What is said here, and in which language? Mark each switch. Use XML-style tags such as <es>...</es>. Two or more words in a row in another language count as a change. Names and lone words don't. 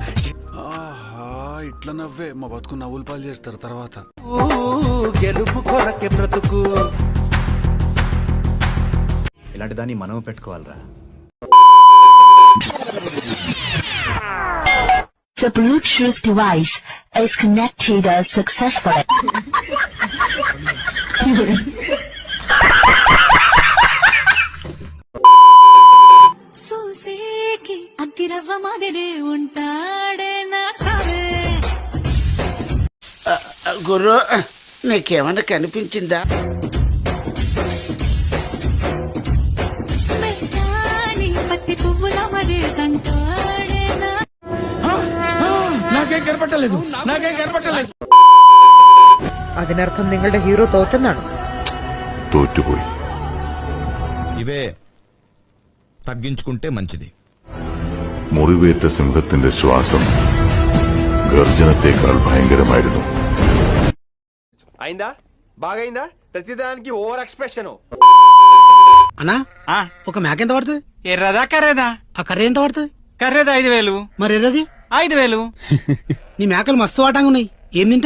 <te>ఇట్లా నవ్వే మా బతుకు నవ్వులు పాలు చేస్తారు తర్వాత. గెలుపు కొరకే బ్రతుకు. ఇలాంటి దాన్ని మనం పెట్టుకోవాలరా.</te> <en>The Bluetooth device is connected successfully.</en> <te>సూసేకి అగ్గిరవ్వ మాదిరే ఉంటాడే నా సావే. గురు నీకేమన్నా కనిపించిందా? పత్తి పువ్వుల మరేసంటాడే నా.</te> <ml>നാക്കേം കയറപ്പെട്ടല്ലത് നാക്കേം കയറപ്പെട്ടല്ലത് അതിനർത്ഥം നിങ്ങളുടെ ഹീറോ തോറ്റെന്നാണ്. തോറ്റുപോയി.</ml> <te>ഇവേ തഗ്గించుకుంటే మంచిది.</te> <ml>മുറിവേറ്റ സിംഹത്തിന്റെ ശ്വാസം ഗർജനത്തേക്കാൾ ഭയങ്കരമായിരുന്നു.</ml> <te>అయిందా బాగైందా ప్రతిదానికి</te> <en>over expression</en> <te>అన్నా ఒక మేక ఎంత పడుతుంది? ఎర్రదా కర్రేదా? ఆ కర్రీ ఎంత పడుతుంది? కర్రేదా 5,000. మరి ఎర్రది 5,000. నీ మేకలు మస్తు వాటంగా ఉన్నాయి. ఏం తింటాయి?</te>